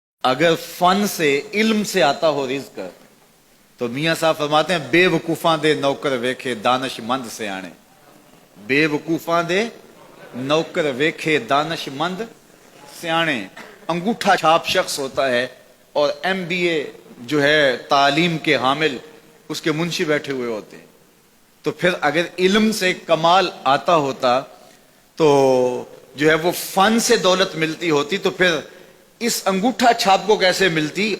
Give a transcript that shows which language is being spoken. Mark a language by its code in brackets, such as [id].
[ur] اگر فن سے علم سے آتا ہو رزق تو میاں صاحب فرماتے ہیں [pa] بے وقوفاں دے نوکر ویکھے دانش مند سے آنے. بے وقوفاں دے نوکر ویکھے دانش مند سیانے. [ur] انگوٹھا چھاپ شخص ہوتا ہے اور MBA جو ہے تعلیم کے حامل اس کے منشی بیٹھے ہوئے ہوتے ہیں. تو پھر اگر علم سے کمال آتا ہوتا تو جو ہے وہ فن سے دولت ملتی ہوتی تو پھر اس انگوٹھا چھاپ کو کیسے ملتی.